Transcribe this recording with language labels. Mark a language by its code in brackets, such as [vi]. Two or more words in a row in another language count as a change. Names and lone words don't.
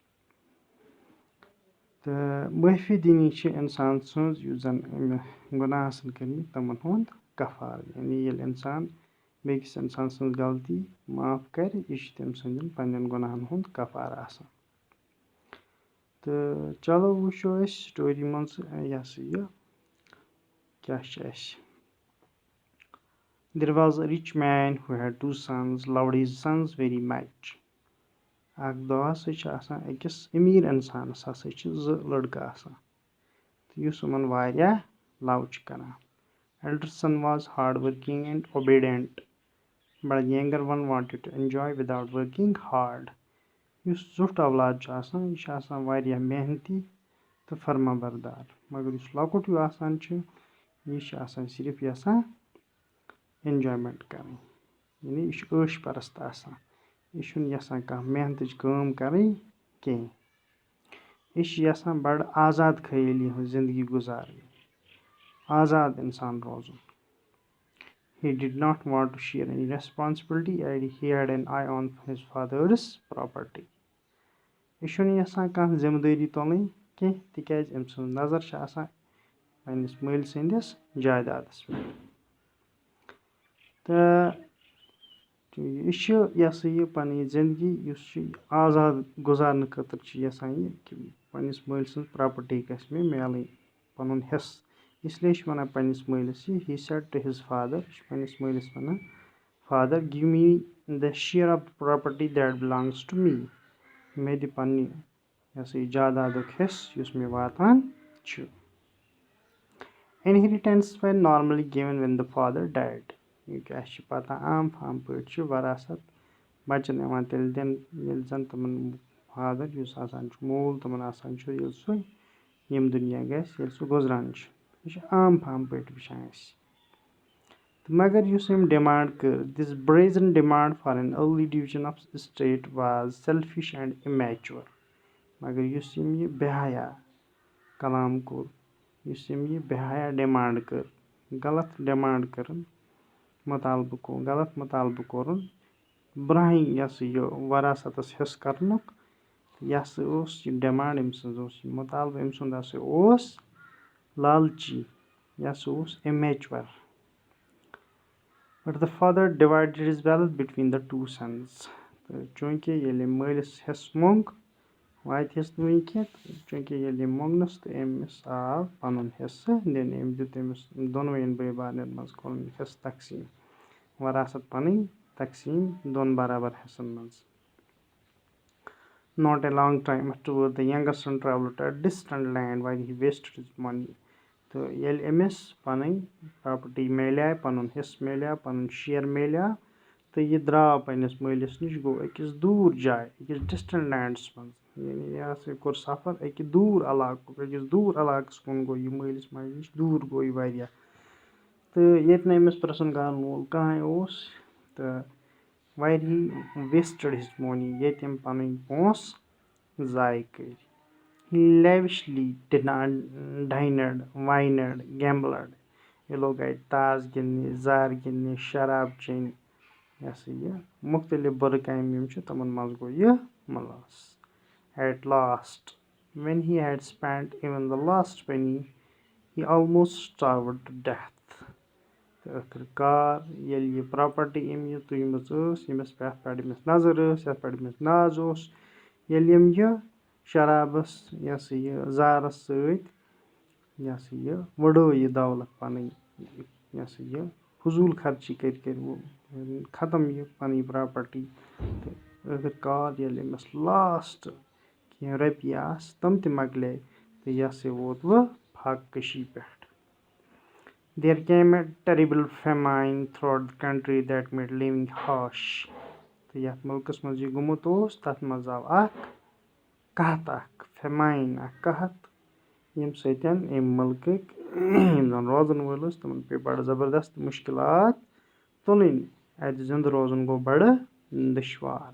[ks] تہٕ معٲفی دِنی چھِ اِنسان سٕنٛز یُس زن أمۍ گۄناہ آسن کٔرمٕتۍ تِمن ہُنٛد کفار. یعنی ییٚلہِ اِنسان بیٚکِس اِنسان سٕنٛز غلطی معاف کرِ یہِ چھِ تٔمۍ سٕنٛدٮ۪ن پنٕنٮ۪ن گۄناہن ہُنٛد کفار آسان. تہٕ چلو وٕچھو أسۍ سٹوری منٛز یہِ ہسا یہِ کیاہ چھِ اَسہِ. [en] There was a rich man who had two sons, loved his sons very much. [ks] اکھ دۄہ ہسا چھِ آسان أکِس أمیٖر اِنسانس ہسا چھِ 2 لڑکہٕ آسان تہٕ یُس یِمن واریاہ لو چھُ کران. [en] Elder son was hard working and obedient, but the younger one wanted to enjoy without working hard. [ks] یُس زیُٹھ اولاد چھُ آسان یہِ چھُ آسان واریاہ محنتی تہٕ فرما بردار مگر یُس لۄکُٹ ہیوٗ آسان چھُ یہِ چھُ آسان صرف یژھان اٮ۪نجایمنٹ کرٕنۍ. یعنی یہِ چھُ عٲش پرست آسان یہِ چھُنہٕ یژھان کانٛہہ محنتٕچ کٲم کرٕنۍ کینٛہہ. یہِ چھُ یژھان بڑٕ آزاد خیٲلی ہٕنٛز زندگی گُزارٕنۍ آزاد اِنسان روزُن. [en] He did not want to share any responsibility and he had an eye on his father's property. [ks] یہِ چھُنہٕ یژھان کانٛہہ ذمہٕ دٲری تُلٕنۍ کینٛہہ تِکیازِ أمۍ سٕنٛز نظر چھِ آسان پنٕنِس مٲلۍ سٕنٛدِس جایدادس پٮ۪ٹھ. تہٕ یہِ چھُ یہِ ہسا یہِ پنٕنۍ زندگی یُس چھُ آزاد گُزارنہٕ خٲطرٕ چھُ یژھان یہِ کہِ پنٕنِس مٲلۍ سٕنٛز پراپرٹی گژھِ مےٚ میلٕنۍ پنُن حِصہٕ. اس لیے چھُ ونان پنٕنِس مٲلِس یہِ [en] he said to his father [ks] یہِ چھُ پنٕنِس مٲلِس ونان [en] father give me the share of the property that belongs to me. [ks] مےٚ دِ پننہِ یہِ ہسا یہِ جادادُک حِصہٕ یُس مےٚ واتان چھُ. [en] Inheritance were normally given when the father died. [ks] یہِ اَسہِ چھِ پتہ عام پٲٹھۍ چھُ وراثت بچن یِوان تیٚلہِ دِنہٕ ییٚلہِ زن تِمن فادر یُس آسان چھُ مول تِمن آسان چھُ ییٚلہِ سُہ ییٚمہِ دُنیا گژھِ ییٚلہِ سُہ گُزران چھُ. یہِ چھُ عام پٲٹھۍ وٕچھان أسۍ. تہٕ مگر یُس أمۍ ڈِمانڈ کٔر دِس [en] brazen demand for an early division of estate was selfish and immature. [ks] مگر یُس أمۍ یہِ بے حیا کلام کوٚر یُس أمۍ یہِ بے حیا ڈِمانڈ کٔر غلط ڈِمانڈ کٔرٕن غلط مطالبہٕ کوٚرُن برٛونٛہٕے یہِ ہسا یہِ وراثتس حِصہٕ کرنُک یہِ ہسا اوس یہِ ڈِمانڈ أمۍ سٕنٛز اوس یہِ مطالبہٕ أمۍ سُنٛد ہسا اوس لالچی یہِ ہسا اوس immature. [en] But the father divided his wealth between the two sons. [ks] تہٕ چوٗنٛکہِ ییٚلہِ مٲلِس حِصہٕ موٚنگ واتہِ حِصہٕ نہٕ وٕنہِ کینٛہہ تہٕ چوٗنٛکہِ ییٚلہِ یہِ موٚنگنَس تہٕ أمِس آو پَنُن حِصہٕ دِنہٕ أمۍ دیُت أمِس دۄنوٕیَن بٲے بارنٮ۪ن منٛز کوٚرُن حِصہٕ تقسیٖم وراثت پَنٕنۍ تقسیٖم دۄن برابر حِصَن منٛز. [en] Not a long time afterward, the younger son traveled to a distant land while he wasted his money. [ks] تہٕ ییٚلہِ أمِس پَنٕنۍ پراپرٹی میلیٛاے پَنُن حِصہٕ میلیٛاو پَنُن شِیر میلیٛاو تہٕ یہِ درٛاو پنٛنِس مٲلِس نِش گوٚو أکِس دوٗر جایہِ أکِس ڈِسٹنٛٹ لینڈَس منٛز یعنی یہِ ہسا کوٚر سفر أکہِ دوٗر علاقُک أکِس دوٗر علاقَس کُن گوٚو یہِ مٲلِس ماجہِ نِش دوٗر گوٚو یہِ واریاہ تہٕ ییٚتہِ نہٕ أمِس پرٛژھُن کَرن وول کٕہٕنۍ اوس تہٕ واریاہ [en] wasted his money [ks] ییٚتہِ أمۍ پَنٕنۍ پونٛسہٕ ضایع کٔرۍ. [en] He lavishly dined, wined, gambled. [ks] یہِ لوٚگ اَتہِ تاش گِنٛدنہِ زار گِنٛدنہِ شراب چیٚنہِ یہِ ہسا یہِ مُختٔلِف بُرٕ کامہِ یِم چھِ تِمن منٛز گوٚو یہِ مُلوث. [en] At last, when he had spent even the last penny, he almost starved to death. [ks] تہٕ ٲخٕر کار ییٚلہِ یہِ پراپرٹی أمۍ یہِ تُجمٕژ ٲس ییٚمِس پٮ۪ٹھ أمِس نظر ٲس یَتھ پٮ۪ٹھ أمِس ناز اوس ییٚلہِ أمۍ یہِ شرابَس یہِ ہسا یہِ زارَس سۭتۍ یہِ ہسا یہِ وٕڑٲو یہِ دولت پَنٕنۍ یہِ ہسا یہِ فضوٗل خرچی کٔرۍ ختم یہِ پَنٕنۍ پراپرٹی تہٕ ٲخٕر کار ییٚلہِ أمِس لاسٹ کینٛہہ رۄپیہِ آسہٕ تِم تہِ مۄکلے تہٕ یہِ ہسا ووت وۄنۍ فاقہٕ کٔشی پٮ۪ٹھ. [en] There came a terrible famine throughout the country that made living harsh. [ks] تہٕ یَتھ مُلکَس منٛز یہِ گوٚمُت اوس تَتھ منٛز آو اکھ قحط اکھ فیماین اکھ قحط ییٚمہِ سۭتۍ اَمہِ مُلکٕکۍ یِم زَن روزن وٲلۍ ٲسۍ تِمن پیٚیہِ بَڑٕ زَبردست مُشکِلات تُلٕنۍ اَتہِ زِندٕ روزُن گوٚو بَڑٕ دُشوار.